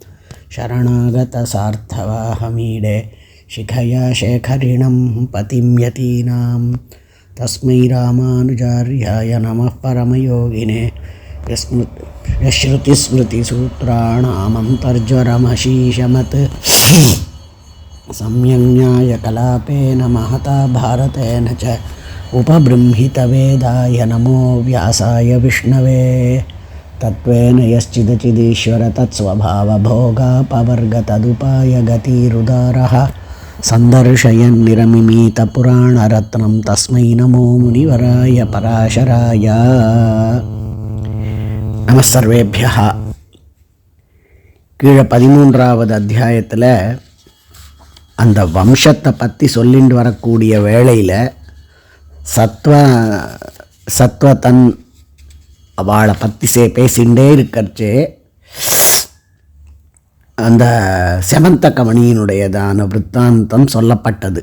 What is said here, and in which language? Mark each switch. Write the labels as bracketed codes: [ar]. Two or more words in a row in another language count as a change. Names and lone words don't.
[sa] शरणागतसार्थवाहमीडे शिखया शेखरिणं पतिं यतीनां तस्मै रामानुजार्याय नमः परमयोगिने यश्रुतिस्मृतिसूत्राणामन्तर्ज्वरमशीषमत् सम्यङ्न्यायकलापेन महता भारतेन च उपबृंहितवेदाय नमो व्यासाय विष्णवे। तत्त्वेन यश्चिदचिदीश्वर तत्स्वभावभोगापवर्गतदुपाय गतिरुदारः सन्दर्शयन्निरमिमीतपुराणरत्नं तस्मै नमो मुनिवराय पराशराय। नमः सर्वेभ्यः. [ta] கீழே 13வது அத்தியாயத்தில் அந்த வம்சத்தை பற்றி சொல்லிட்டு வரக்கூடிய வேளையில் சத்வதன் அவளை பற்றி பேசிகிட்டே இருக்கிறச்சே அந்த செமந்தகமணியினுடையதான விற்த்தாந்தம் சொல்லப்பட்டது.